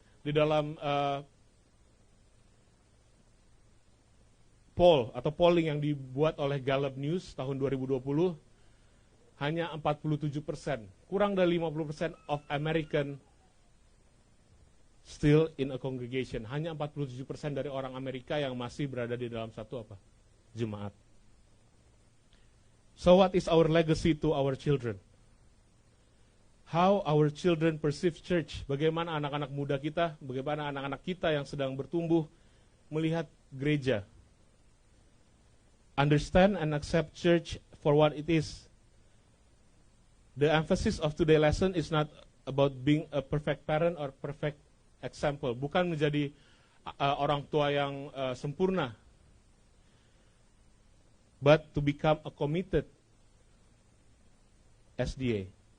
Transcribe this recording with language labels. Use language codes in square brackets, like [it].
[id] Di dalam poll atau polling yang dibuat oleh Gallup News tahun 2020, hanya 47%, kurang dari 50% [en] of American still in a congregation. [id] Hanya 47% dari orang Amerika yang masih berada di dalam satu jemaat. [en] So what is our legacy to our children? How our children perceive church? [id] Bagaimana anak-anak muda kita, bagaimana anak-anak kita yang sedang bertumbuh melihat gereja? [en] Understand and accept church for what it is. The emphasis of today's lesson is not about being a perfect parent or perfect example. [id] Bukan menjadi orang tua yang sempurna, [en] but to become a committed SDA.